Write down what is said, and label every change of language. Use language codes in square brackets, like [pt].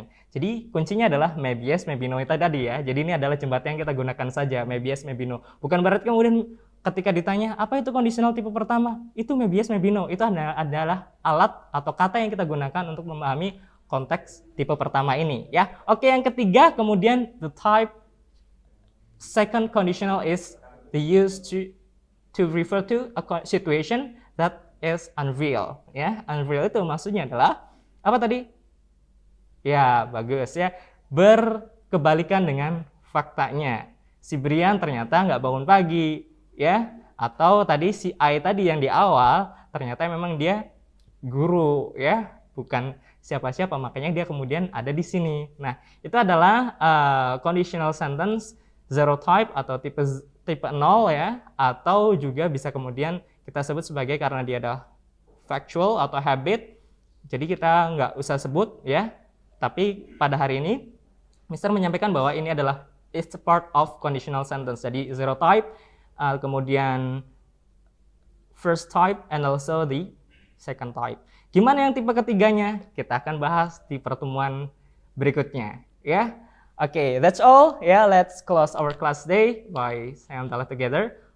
[id] Jadi kuncinya adalah [en] maybe yes, maybe no [id] itu tadi ya. Jadi ini adalah jembatan yang kita gunakan saja, maybe yes, maybe no. Bukan berarti kemudian ketika ditanya apa itu conditional tipe pertama, itu [en] maybe yes, maybe no. [id] Itu adalah alat atau kata yang kita gunakan untuk memahami konteks tipe pertama ini ya. Oke, yang ketiga kemudian [en] the type second conditional is the use to refer to a situation that is unreal ya. [id] Unreal itu maksudnya adalah apa tadi? Ya, bagus ya. Berkebalikan dengan faktanya. Si Brian ternyata nggak bangun pagi ya. Atau tadi si I tadi yang di awal ternyata memang dia guru ya, bukan siapa-siapa, makanya dia kemudian ada di sini. Nah, itu adalah conditional sentence zero type atau tipe 0 ya, atau juga bisa kemudian kita sebut sebagai karena dia ada factual atau habit, jadi kita nggak usah sebut ya. Tapi pada hari ini Mister menyampaikan bahwa ini adalah [en] it's a part of conditional sentence. Jadi zero type, kemudian first type, and also the second type. [id] Gimana yang tipe ketiganya? Kita akan bahas di pertemuan berikutnya ya. [en] Okay, that's all. Yeah, let's close our class today by saying together.